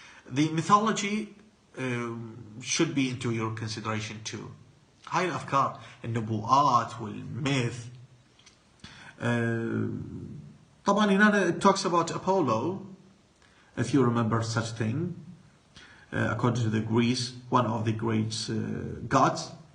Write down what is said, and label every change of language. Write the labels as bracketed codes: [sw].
[en] The mythology should be into your consideration too. [ar] هاي الافكار النبوءات والميث. طبعا هنا [en] it talks about Apollo, if you remember such thing, according to the Greece, one of the great gods.